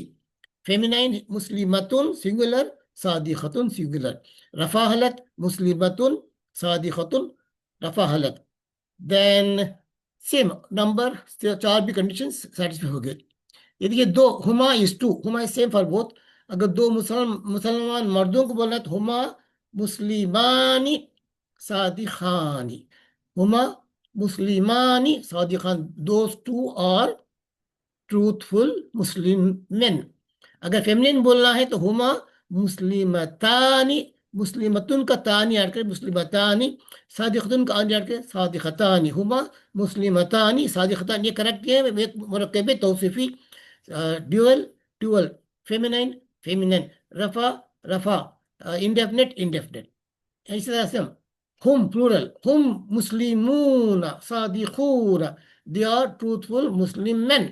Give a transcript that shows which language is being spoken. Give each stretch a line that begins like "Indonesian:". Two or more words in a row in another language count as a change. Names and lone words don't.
English: feminine मुस्लिमतुन singular, सादिकतुन singular।
Arabic: رفع حالة مسلمةٌ صادقةٌ رفع حالة.
English: then same number,
Hindi: चार भी कंडीशन सेटिस्फाई हो गए। ये देखिए, दो
English: हुमा is two, हुमा is same for both।
Hindi: अगर दो मुसलमान मर्दों को बोलना है तो
Arabic: هما مسلمان صادقان، هما مسلمان صادقان,
English: those two are truthful Muslim men.
Hindi: अगर फेमिनिन बोलना है तो
Arabic: هما مسلمتان,
Hindi: मुस्लिमतुन का तानी ऐड कर मुस्लिमतानी, सादिकतुन का आनी ऐड कर सादिकतानी,
Arabic: هما مسلمتان صادقتان.
Hindi: ये करेक्ट है
Arabic: مركب توصيفي,
English: dual dual, feminine feminine,
Arabic: رفع رفع,
English: indefinite indefinite.
Hindi: इसी तरह से हम प्लूरल,
Arabic: هم مسلمون صادقون,
English: they are truthful Muslim man.